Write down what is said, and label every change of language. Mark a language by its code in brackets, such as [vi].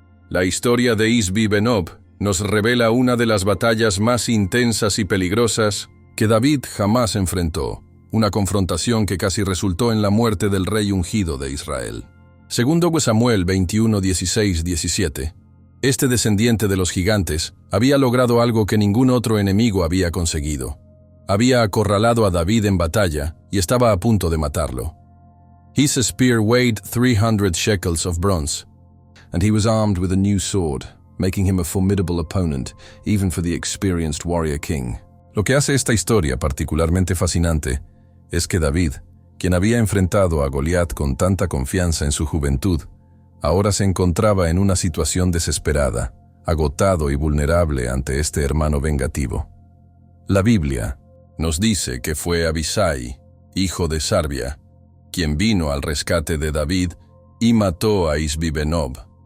[es] La historia de Isbi-Benob nos revela una de las batallas más intensas y peligrosas que David jamás enfrentó, una confrontación que casi resultó en la muerte del rey ungido de Israel. Segundo Samuel 21, 16, 17. Este descendiente de los gigantes había logrado algo que ningún otro enemigo había conseguido. Había acorralado a David en batalla y estaba a punto de matarlo. [en] His spear weighed 300 shekels of bronze, and he was armed with a new sword, making him a formidable opponent, even for the experienced warrior king. [es] Lo que hace esta historia particularmente fascinante es que David, quien había enfrentado a Goliat con tanta confianza en su juventud, ahora se encontraba en una situación desesperada, agotado y vulnerable ante este hermano vengativo. La Biblia nos dice que fue Abisai, hijo de Sarbia, quien vino al rescate de David y mató a Isbi-Benob.